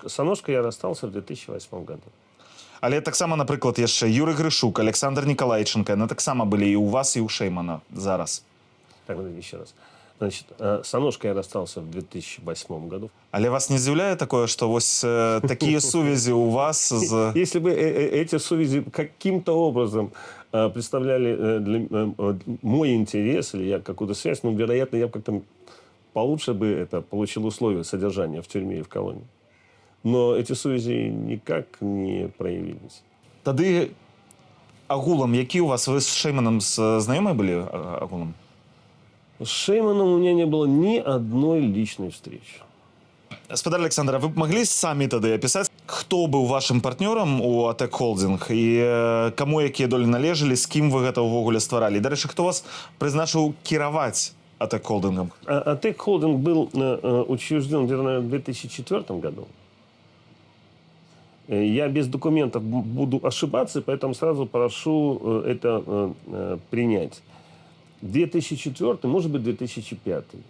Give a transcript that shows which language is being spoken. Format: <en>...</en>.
<ru>С Аношкой я расстался в 2008 году.</ru> <be>Але таксама, напрыклад, яшчэ Юрый Грышук, Александр Николайченко, яны таксама былі і ў вас, і ў Шэймана зараз.</be> <ru>Так, еще раз. Значит, с Аношкой я расстался в 2008 году.</ru> <be>Але вас не здзіўляе такое, што вось такія сувязі у вас з...</be> <ru>Если бы эти сувязи каким-то образом представляли мой интерес, или я какую-то связь, ну, вероятно, я бы как-то получше бы это получил условия содержания в тюрьме и в колонии. Но эти сувязі никак не проявились.</ru> <be>Тады агулам, які у вас, вы з Шэйманам знаёмыя былі агулам?</be> <ru>С Шэйманом у меня не было ни одной личной встречи.</ru> <be>Гаспадар Александр, вы б маглі самі тады апісаць, хто быў вашым партнёрам у АТЭК Холдинг і каму якія долі належалі, з кім вы гэта ўвогуле стваралі? Дарэчы, хто вас прызначыў кіраваць АТЭК Холдингом?</be> <ru>АТЭК Холдинг был учрежден где-то в 2004 году. Я без документов буду ошибаться, поэтому сразу прошу это принять. 2004, может быть, 2005.</ru>